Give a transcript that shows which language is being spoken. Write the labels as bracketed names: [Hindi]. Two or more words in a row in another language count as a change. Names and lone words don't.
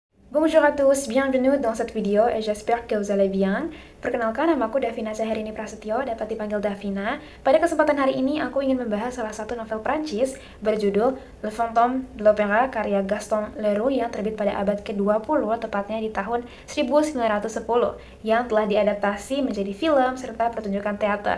[French] Bonjour à tous, bienvenue dans cette vidéo et j'espère que vous allez bien. [Indonesian] Perkenalkan, namaku Davina Zaherini Prasetyo, dapat dipanggil Davina. Pada kesempatan hari ini, aku ingin membahas salah satu novel Prancis berjudul Le Fantôme de l'Opéra karya Gaston Leroux yang terbit pada abad ke-20, tepatnya di tahun 1910, yang telah diadaptasi menjadi film serta pertunjukan teater.